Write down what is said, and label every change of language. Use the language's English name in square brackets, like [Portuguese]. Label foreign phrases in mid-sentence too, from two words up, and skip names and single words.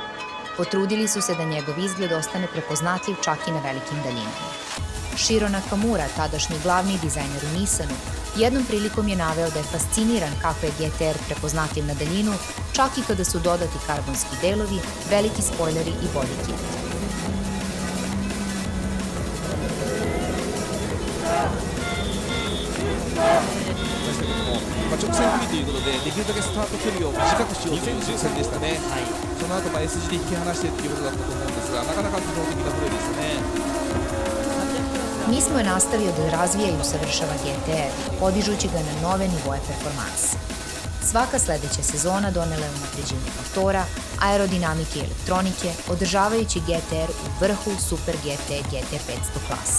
[Serbian] Potrudili su se da njegov izgled ostane prepoznatljiv čak i na velikim daljinama. Shiro Nakamura, tadašnji glavni dizajner u Nissanu, jednom prilikom je naveo da je fasciniran kako je GTR prepoznatljiv na daljinu, čak i kada su dodati karbonski delovi, veliki spojleri i bolji kit. [Japanese] 直線組ということで、できるだけスタート距離を短くしようという戦でしたね、その後S 字で引き離してということだったと思うんですが、なかなか機能的なプレーでしたね。 [Serbian] Nismo je nastavio da razvija i usavršava GTR, podižući ga na nove nivoe performanse. Svaka sledeća sezona donela je unapređenje motora, aerodinamike i elektronike, održavajući GTR u vrhu Super GT GT500 klase.